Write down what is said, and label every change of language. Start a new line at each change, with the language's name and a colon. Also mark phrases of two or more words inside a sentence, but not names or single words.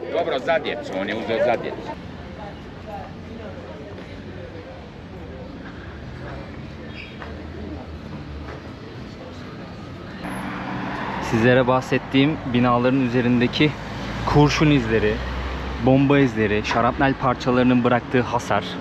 Bosnian: Dobro, za djecu, on je uzeo za djecu.
Turkish: Sizlere bahsettiğim binaların üzerindeki kurşun izleri, bomba izleri, şarapnel parçalarının bıraktığı hasar.